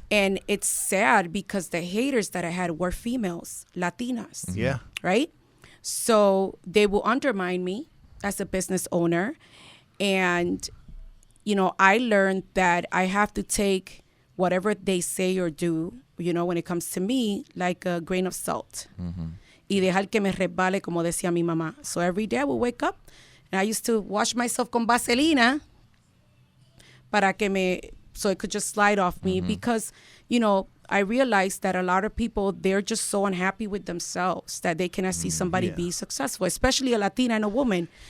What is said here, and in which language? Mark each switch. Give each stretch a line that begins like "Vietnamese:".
English: And it's sad because the haters that I had were females, Latinas, Yeah. right? So they will undermine me as a business owner. And, you know, I learned that I have to take whatever they say or do, you know, when it comes to me, like a grain of salt.
Spanish: Y dejar que me resbale, como decía mi mamá.
English: So every day I would wake up and I used to wash myself
Spanish: con vaselina para que me,
English: so it could just slide off me, because, you know, I realized that a lot of people, they're just so unhappy with themselves that they cannot see somebody be successful, especially a Latina and a woman.